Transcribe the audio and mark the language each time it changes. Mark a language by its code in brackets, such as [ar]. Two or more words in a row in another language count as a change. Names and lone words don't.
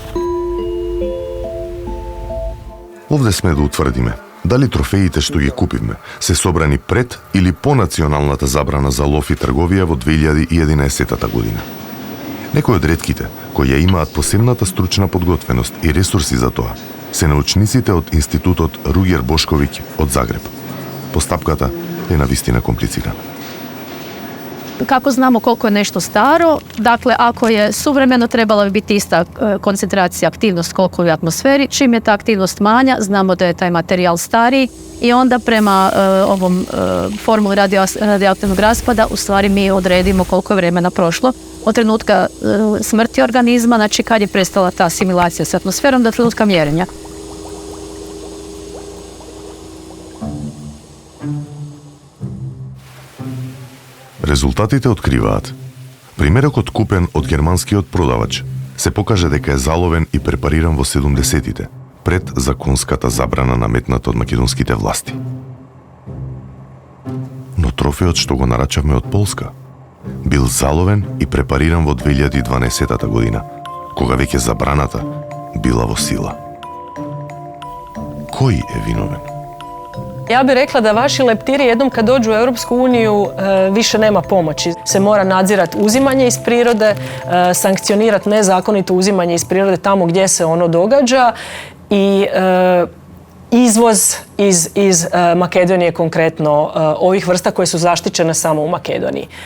[mk] Овде сме да утврдиме дали трофеите што ги купивме се собрани пред или по националната забрана за лов и трговија во 2011 година. Некои од ретките кои ја имаат посебната стручна подготвеност и ресурси за тоа се научниците од Институтот Руѓер Бошковиќ од Загреб. Постапката е навистина комплицирана. [hr] Kako znamo koliko je nešto staro? Dakle, ako je suvremeno, trebala bi biti ista koncentracija, aktivnost koliko je u atmosferi. Čim je ta aktivnost manja, znamo da je taj materijal stariji i onda prema ovom formuli radioaktivnog raspada u stvari mi odredimo koliko je vremena prošlo od trenutka smrti organizma, znači kad je prestala ta asimilacija s atmosferom do trenutka mjerenja. [mk] Резултатите откриваат. Примерокот купен од германскиот продавач се покаже дека е заловен и препариран во 70-тите, пред законската забрана наметната од македонските власти. Но трофеот што го нарачавме од Полска бил заловен и препариран во 2012 година, кога веќе забраната била во сила. Кој е виновен? [hr] Ja bih rekla da vaši leptiri jednom kad dođu u Europsku uniju više nema pomoći. Se mora nadzirati uzimanje iz prirode, sankcionirati nezakonito uzimanje iz prirode tamo gdje se ono događa i izvoz iz Makedonije konkretno ovih vrsta koje su zaštićene samo u Makedoniji.